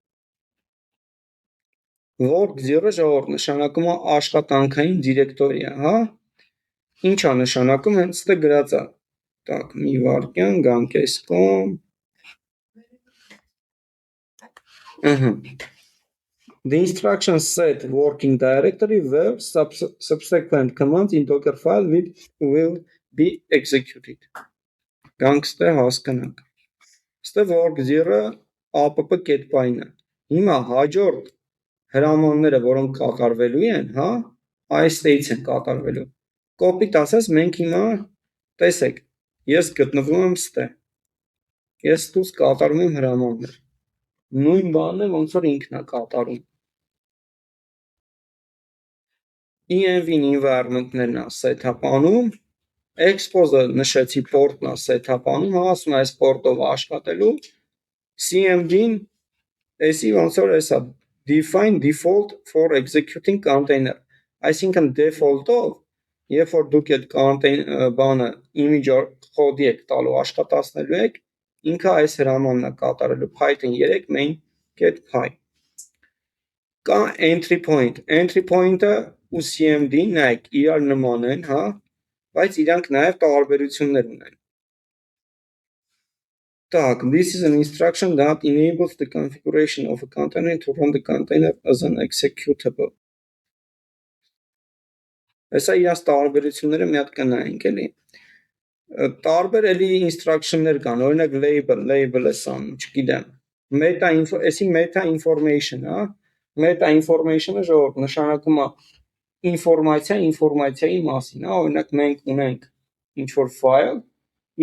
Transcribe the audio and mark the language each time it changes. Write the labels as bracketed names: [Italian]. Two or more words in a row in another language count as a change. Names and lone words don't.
[English] Work zero [Armenian] ժողովուրդ նշանակում է աշխատանքային դիրեկտորիա, հա։ Ինչ է նշանակում, հենց ստե գրած է։ Так, մի վարքյան, գանք այս կողմ։ [English] The instructions set working directory where subsequent commands in Docker file will be executed. [Armenian] Գանք ստե հասկանանք։ Ստե [English] work zero app [Armenian] կետպայինը։ Հիմա հաջորդ հրամանները, որոնք կատարվելու են, հա, այստեղից են կատարվելու։ Կոպիտ ասած մենք հիմա տեսեք, ես գտնվում եմ ստե։ Ես ստուց կատարում եմ հրամաններ։ Նույն բանն է, ոնց որ ինքն է կատարում։ env-ին environment-ներն է set-up անում, expose-ը նշեցի port-ն է set-up անում, հա, ասում է այս port-ով աշխատելու, cmd-ն էսի ոնց որ էսա [English] define default for executing container, [Armenian] այսինքն default-ով, երբ որ դուք այդ բանը image կոդի եք տալու աշխատացնելու եք, ինքը այս հրամանն է կատարելու [English] python 3 main.py։ [Armenian] Կա [English] entry point-ը [Armenian] ու cmd-ն նայեք իրար նման են, հա, բայց իրանք նաև տարբերություններ ունեն։ Так, [English] this is an instruction that enables the configuration of a container to run the container as an executable։ [Armenian] Հեսա իրաց տարբերությունները մի հատ կնայենք էլի։ Տարբեր էլի instruction-ներ կան, օրինակ label-ը սան, չգիտեմ։ Էսի [English] meta information, [Armenian] հա։ [English] Meta information-ը [Armenian] ժողովուրդ նշանակում է ինֆորմացիայի մասին, հա, օրինակ մենք ունենք ինչ որ ֆայլ, իր